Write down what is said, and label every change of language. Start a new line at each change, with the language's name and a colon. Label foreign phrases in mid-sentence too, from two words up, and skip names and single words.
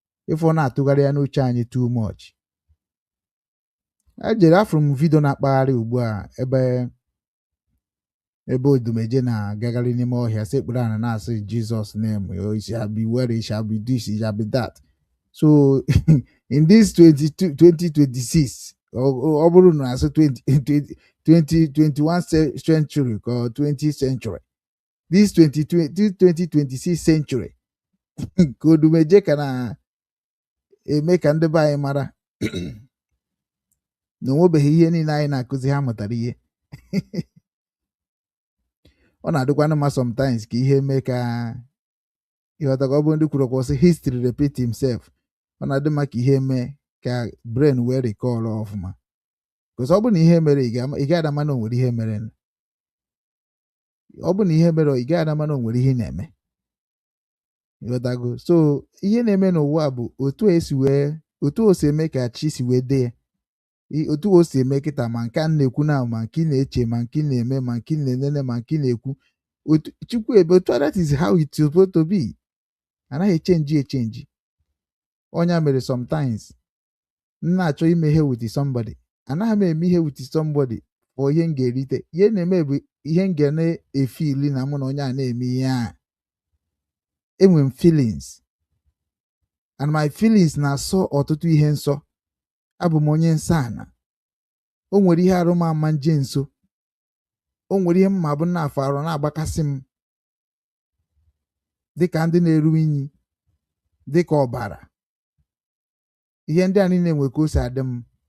Igbo: Ife ọ na-atụgharị ya n'uche anyị
English: too much.
Igbo: E jere, afụrụ m vidio na-akpagharị ugbu a ebe, ebe Odumeje na-agagharị n'ime ọhịa, sekpuru ala na-asị,
English: "Jesus name, oh, it shall be well, it shall be this, it shall be that." So, in this twenty-two, twenty twenty-six,
Igbo: ọ, ọ, ọ bụrụ na asị twenty, twenty, twenty twenty-one ce-, century ka ọ twenty century, this twenty twenty, twenty twenty-six century, ka Odumeje ka na-eme ka ndị be anyị mara na o nwebeghị ihe niile anyị na-akụzi ha mụtara ihe. Ọ na-adịkwanụ mma sometimes ka ihe mee ka ịghọta, ka ọ bụrụ ndị kwuru okwu sị,
English: "History repeat himself."
Igbo: Ọ na-adị mma ka ihe mee ka brain wee recall ọfụma. 'Cause ọ bụrụ na ihe mere, ị ga-ama, ị gaghị ama na o nwere ihe mere nụ. Ọ bụrụ na ihe mere, ị gaghị ama na o nwere ihe ị na-eme. Ịghọtago? So, ihe na-eme n'ụwa bụ otu o si wee, otu o si eme ka chi si wee dee ya. I-, otu o si eme kịta, ma nke a na-ekwu na, ma nke ị na-eche, ma nke ị na-eme, ma nke ị na-enene, ma nke ị na-ekwu. Otu, Chukwu ebe, otu a,
English: that is how it's supposed to be.
Igbo: Anaghị echenji echenji. Onye a mere sometimes, m na-achọ ime ihe
English: with somebody.
Igbo: Anaghị m eme ihe
English: with somebody
Igbo: for ihe m ga-erite. Ihe na-eme bụ ihe m ga na-efili na mụ na onye a na-eme ihe a. Enwe m feelings.
English: And my feelings
Igbo: na-asọ ọtụtụ ihe nsọ. Abụ m onye nsọ ana. O nwere ihe arụ m ama nje nso. O nwere ihe mma bụ na-afọ arụ na-agbakasị m. Dịka ndị na-eru inyi, dịka ọbara. Ihe ndị a niile nwe ka o si adị m.